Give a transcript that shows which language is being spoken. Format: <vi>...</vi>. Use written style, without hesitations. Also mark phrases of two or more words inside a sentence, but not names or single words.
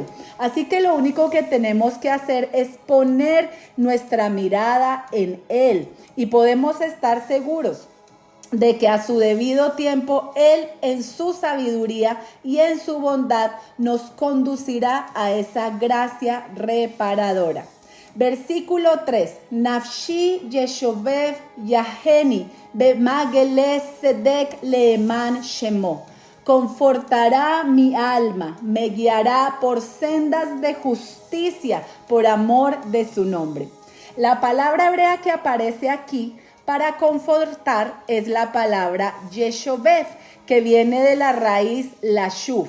<es>Así que lo único que tenemos que hacer es poner nuestra mirada en Él. Y podemos estar seguros de que a su debido tiempo Él en su sabiduría y en su bondad nos conducirá a esa gracia reparadora. Versículo 3.</es> <he>נפשי ישובב ינחני במעגלי צדק למען שמו.</he> <es>Confortará mi alma, me guiará por sendas de justicia por amor de su nombre. La palabra hebrea que aparece aquí para confortar es la palabra yeshovev, que viene de la raíz lashuf.</es>